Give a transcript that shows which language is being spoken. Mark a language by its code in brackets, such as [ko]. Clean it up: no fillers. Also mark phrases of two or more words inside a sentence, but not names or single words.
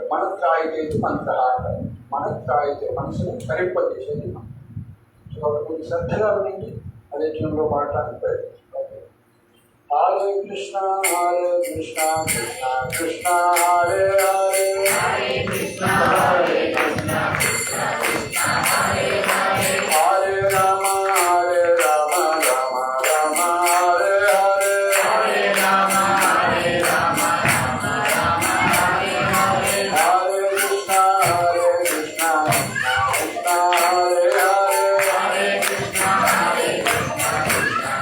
[te] మన త్రాయితేది మంత్ర అంటారు. మన త్రాయితే మనసుని చలింపజేసేది మంత్రం. సో కాబట్టి శ్రద్ధగా వినండి, అదే ట్యూన్లో పాడటానికి ప్రయత్నిస్తాం. [sa] हरे कृष्ण कृष्ण कृष्ण हरे हरे, हरे कृष्ण हरे कृष्ण कृष्ण कृष्ण हरे हरे, हरे राम राम राम राम हरे हरे, हरे राम राम राम राम हरे हरे, हरे कृष्ण कृष्ण कृष्ण हरे हरे, हरे कृष्ण कृष्ण कृष्ण